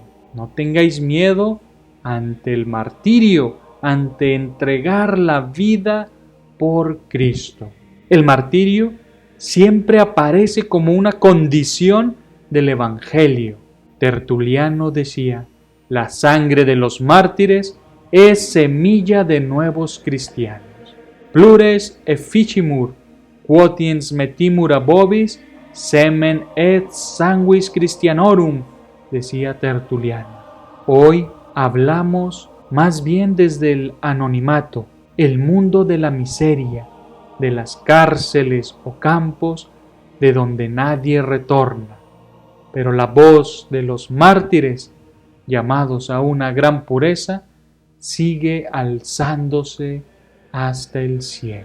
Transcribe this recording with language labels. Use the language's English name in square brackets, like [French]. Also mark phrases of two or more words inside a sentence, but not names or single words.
[Spanish] No tengáis miedo ante el martirio, ante entregar la vida por Cristo. El martirio siempre aparece como una condición del Evangelio. Tertuliano decía: la sangre de los mártires es semilla de nuevos cristianos. [Latin] Plures efficimur, quotiens metimur a vobis, semen et sanguis Christianorum, [Spanish] decía Tertuliano. Hoy hablamos más bien desde el anonimato, el mundo de la miseria, de las cárceles o campos de donde nadie retorna. Pero la voz de los mártires, llamados a una gran pureza, sigue alzándose hasta el cielo.